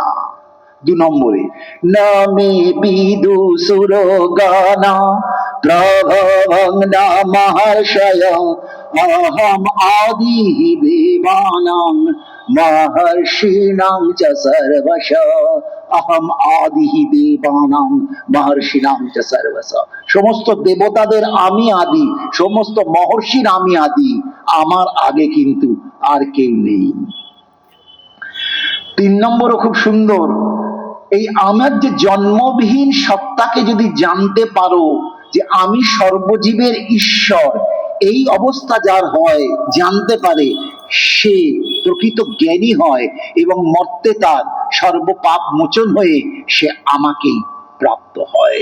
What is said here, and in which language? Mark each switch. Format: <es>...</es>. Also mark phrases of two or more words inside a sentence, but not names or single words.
<sa>2 নম্বরে, না মে বিদু সুরগানা প্রভবং না মহর্ষয় অহম আদি দেবানাং মহর্ষিণাং চ সর্বশ अहम आदिहि देवानां महर्षिणां च सर्वसा।</sa> <bn>সমস্ত দেবতাদের আমি আদি, সমস্ত মহর্ষির আমি আদি, আমার আগে কিন্তু আর কেউ নেই। 3 নম্বরও খুব সুন্দর। এই আমার যে জন্মবিহীন সত্তাকে যদি জানতে পারো যে আমি সর্বজীবের ঈশ্বর, এই অবস্থা যার হয়, জানতে পারে, সে প্রকৃত জ্ঞানী হয় এবং মর্তে তার সর্বপাপ মোচন হয়ে সে আমাকেই প্রাপ্ত হয়।</bn>